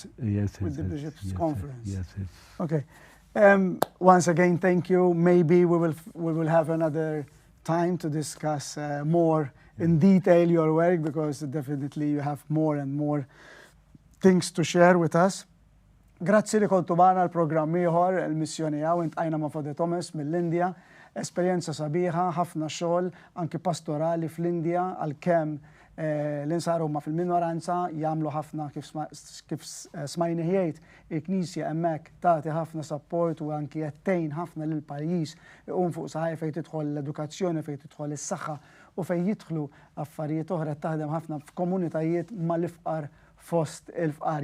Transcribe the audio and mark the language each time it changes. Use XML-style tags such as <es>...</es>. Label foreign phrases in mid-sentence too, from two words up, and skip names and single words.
<en>Yes, with the bishops conference. Yes. Okay. Once again, thank you. Maybe we will have another time to discuss more in detail your work, because definitely you have more and more things to share with us.</en> <mt>Grazzi li kontu bana l-programm ieħor il-Missjoni Hawn intqajna ma' Father Thomas mill-Indja, esperjenza sabiħa, ħafna xogħol anki pastorali fl-Indja għalkemm l-insaru ma fil-minoranza jagħmlu ħafna kif smajni jgħid il-Knisja hemmhekk tagħti ħafna support u anki jettejn ħafna lil pajjiż iqum fuq saħaj fejn tidħol l-edukazzjoni, fejn tidħol is-saħħa u fejn jidħlu affarijiet oħra taħdem ħafna f'komunitajiet mal-ifqar fost il-fqar.</mt>